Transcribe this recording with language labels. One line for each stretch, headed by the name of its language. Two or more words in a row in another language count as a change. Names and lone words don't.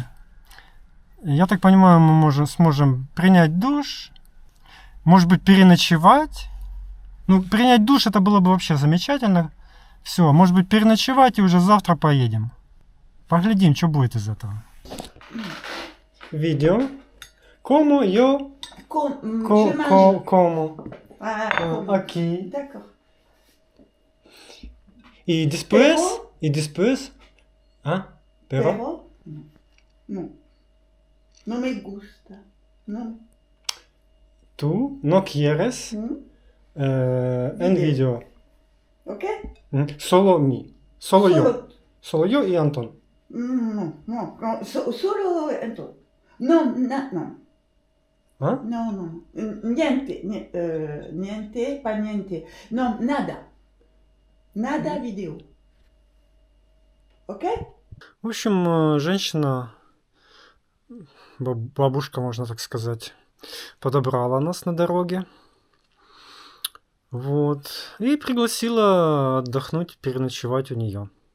Russian: Я так понимаю, мы сможем принять душ. Может быть, переночевать. Ну, принять душ это было бы вообще замечательно. Все, может быть, переночевать и уже завтра поедем. Поглядим, что будет из этого. Видео.
Spanish: Como yo... Como. Aqui.
French: D'accord.
Portuguese: E depois... E depois...
Spanish: Ah? Pero? Pero? No. No me gusta. No. Tu no quieres en video. ¿Ok? Solo me. Solo yo. Solo yo y Anton. No. Solo entonces. No. ¿Ah? No. Niente. Niente, pas niente. No, nada. Nada видео. ¿Ok?
Russian: В общем, женщина, бабушка, можно так сказать, подобрала нас на дороге. Вот. И пригласила отдохнуть, переночевать у нее.